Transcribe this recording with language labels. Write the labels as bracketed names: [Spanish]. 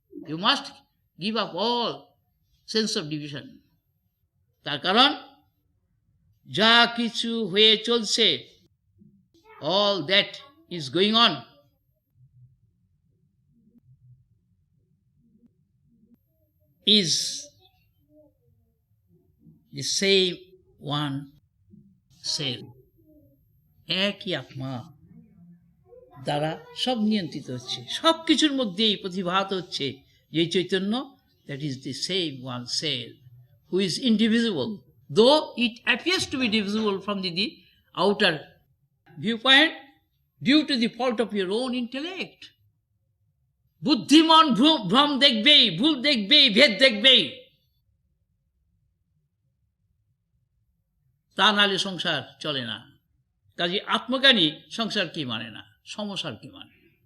[English] You must give up all sense of division. [Bangla] তার কারণ যা কিছু হয়ে চলছে, [English] all that is going on, is the same one self, [Bangla] একই আত্মা দ্বারা সব নিয়ন্ত্রিত হচ্ছে, সব কিছুর মধ্যেই প্রতিভাত হচ্ছে যে Chaitanya, [English] that is the same one self, who is indivisible, though it appears to be divisible from the outer viewpoint due to the fault of your own intellect. [Bangla] বুদ্ধিমান ভ্রম দেখবেই, ভুল দেখবেই, ভেদ দেখবেই, তা নাহলে সংসার চলে না। কাজে আত্মজ্ঞানী সংসার কি মানে না, সংসার কি মানে।